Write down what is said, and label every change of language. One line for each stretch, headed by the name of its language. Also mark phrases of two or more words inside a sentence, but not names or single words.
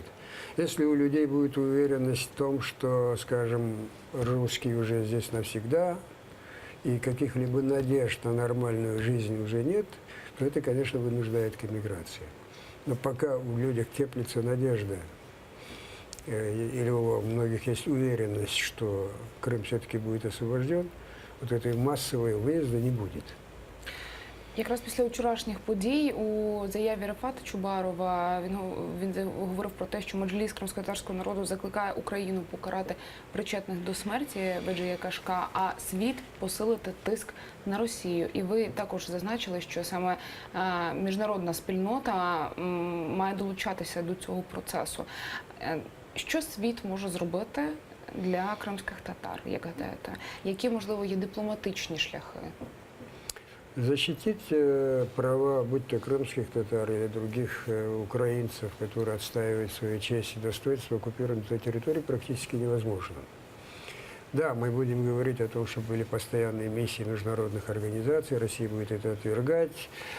Russian: Если у людей будет уверенность в том, что, скажем, русские уже здесь навсегда, и каких-либо надежд на нормальную жизнь уже нет, то это, конечно, вынуждает к эмиграции. Но пока у людей теплится надежда, или у многих есть уверенность, что Крым все-таки будет освобожден, вот этой массового виїзду не будет.
Ukrainian: Якраз після вчорашніх подій у заяві Рефата Чубарова він говорив про те, що Меджліс кримськотатарського народу закликає Україну покарати причетних до смерті Беджія Кашка, а світ посилити тиск на Росію. І ви також зазначили, що саме міжнародна спільнота має долучатися до цього процесу. Що світ може зробити для кримських татар, як гадаєте? Які, можливо, є дипломатичні шляхи?
Russian: Защитить права, будь то крымских татар или других украинцев, которые отстаивают свою честь и достоинство оккупированной территории, практически невозможно. Да, мы будем говорить о том, что были постоянные миссии международных организаций, Россия будет это отвергать.